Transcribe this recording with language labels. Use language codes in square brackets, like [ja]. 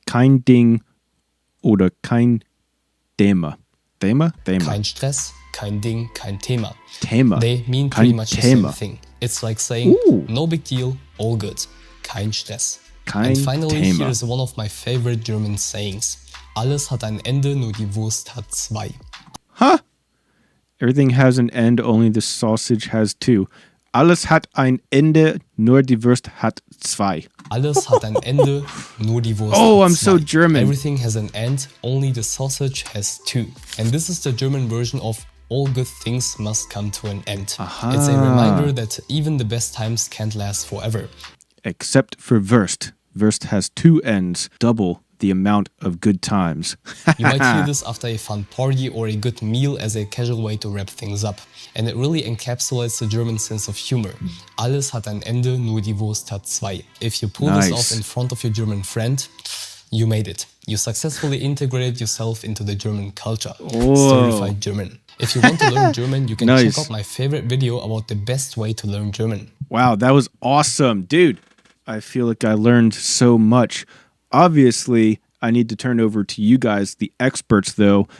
[de] Kein Ding oder kein Thema. Thema? Thema. Kein Stress, kein Ding, kein Thema. Thema. [en] They mean pretty much the same thing. It's like saying, no big deal, all good. [de] Kein Stress. [en] And finally, here is one of my favorite German sayings. [de] Alles hat ein Ende, nur die Wurst hat zwei. Huh? [en] Everything has an end, only the sausage has two. [de] Alles hat ein Ende, nur die Wurst hat zwei. Alles hat ein Ende, nur die Wurst hat zwei. [en] Oh, I'm so German. Everything has an end, only the sausage has two. And this is the German version of all good things must come to an end. Aha. It's a reminder that even the best times can't last forever. Except for Wurst. Wurst has two ends, double the amount of good times. You might hear this after a fun party or a good meal as a casual way to wrap things up. And it really encapsulates the German sense of humor. Alles hat ein Ende, nur die Wurst hat zwei. If you pull this off in front of your German friend, you made it. You successfully integrated yourself into the German culture. Certified German. If you want to learn German, you can check out my favorite video about the best way to learn German. Wow, that was awesome. Dude, I feel like I learned so much. Obviously, I need to turn over to you guys, the experts, though.